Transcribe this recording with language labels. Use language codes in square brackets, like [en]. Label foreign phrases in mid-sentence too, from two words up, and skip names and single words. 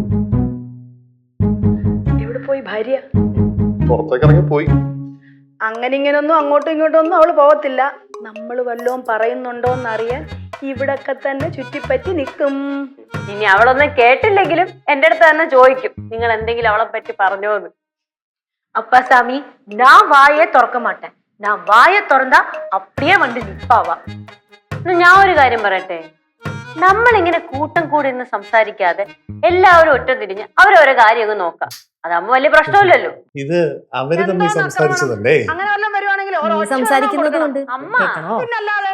[ml] എവിടെ പോയി ഭാര്യ? പുറത്തേക്ക് ഇറങ്ങി പോയി. അങ്ങനെ ഇങ്ങനൊന്നും അങ്ങോട്ടും ഇങ്ങോട്ടും ഒന്നും അവള് പോകത്തില്ല. നമ്മൾ വല്ലതും പറയുന്നുണ്ടോന്നറിയാൻ ഇവിടൊക്കെ തന്നെ ചുറ്റിപ്പറ്റി നിൽക്കും. ഇനി അവളൊന്നും കേട്ടില്ലെങ്കിലും എന്റെ അടുത്ത് തന്നെ ചോദിക്കും, നിങ്ങൾ എന്തെങ്കിലും അവളെ പറ്റി പറഞ്ഞോന്ന്. [ta] அப்பாசாமி நான் வாயே திறக்க மாட்டேன். நான் வாயை திறந்தா அப்படியே வந்து நிப்பாவா. [ml] ഞാൻ ഒരു കാര്യം പറയട്ടെ, നമ്മളിങ്ങനെ കൂട്ടം കൂടി നിന്ന് സംസാരിക്കാതെ എല്ലാവരും ഒറ്റ തിരിഞ്ഞ് അവരവരെ കാര്യമൊക്കെ നോക്കാം. അതാകുമ്പോ വലിയ പ്രശ്നമില്ലല്ലോ. ഇത് അവര് തമ്മിൽ സംസാരിച്ചതല്ലേ? അങ്ങനെ വല്ലതും വരുവാണെങ്കിൽ സംസാരിക്കുന്നത് കൊണ്ട് അമ്മ പിന്നല്ലാതെ.